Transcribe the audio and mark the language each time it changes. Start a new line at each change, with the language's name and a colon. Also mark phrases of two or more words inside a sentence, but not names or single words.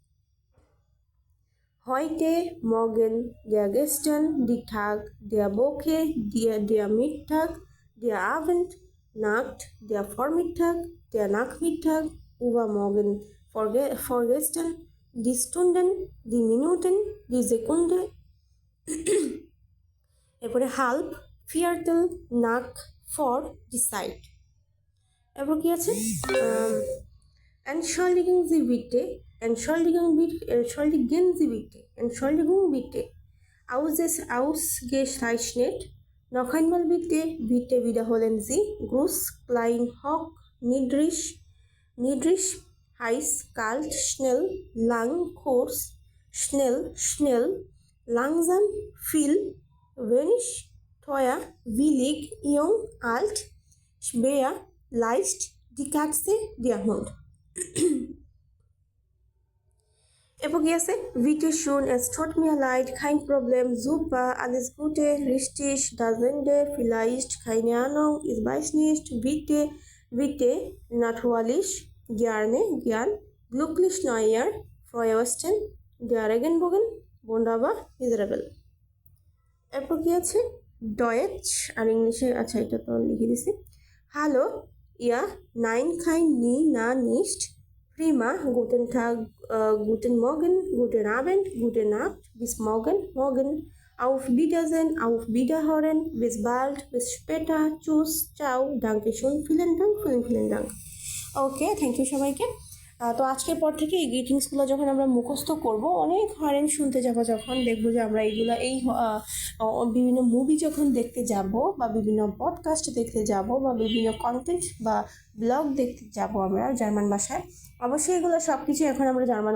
German: Heute, morgen, gestern, die Tag, Woche, der Mittag, der Abend, Nacht, der Vormittag, der Nachmittag, übermorgen, vorgestern, die Stunden, die Minuten, die Sekunde. এরপরে halb, Viertel, nach, vor, die Zeit.
Bangla: এরপর কি আছে
German: Entschuldigen Sie bitte, entschuldigen Sie bitte, Entschuldigung bitte, ausgezeichnet, noch einmal bitte, bitte wiederholen Sie, Gruß, klein, hoch, niedrig, heiß, kalt, schnell, lang, kurz, schnell, langsam, viel, wenig, teuer, billig, jung, alt, schwer, leicht, die Katze, der Hund.
Bangla: এরপর কি আছে
German: bitte schön es tut mir leid kein Problem super alles Gute richtig da sind vielleicht keine Ahnung ich weiß nicht bitte natürlich gerne gern glücklich Neujahr frohe Ostern der Regenbogen wunderbar miserable
Bangla: এরপর কি আছে ডয়েচ আর ইংলিশে আচ্ছা এটা তো লিখে দিছি
German: Hallo ja nein kein nie na nicht prima guten Tag guten Morgen guten Abend gute Nacht bis morgen auf Wiedersehen auf Wiederhören bis bald bis später tschüss ciao danke schön vielen Dank
English: okay thank you
Bangla: সবাইকে তো আজকের পর থেকে এই গ্রিটিংসগুলো যখন আমরা মুখস্থ করব অনেক হরেন শুনতে যাব যখন দেখবো যে আমরা এইগুলো এই বিভিন্ন মুভি যখন দেখতে যাব বা বিভিন্ন পডকাস্ট দেখতে যাব বা বিভিন্ন কন্টেন্ট বা ব্লগ দেখতে যাব আমরা জার্মান ভাষায় অবশ্যই এগুলো সব কিছু এখন আমরা জার্মান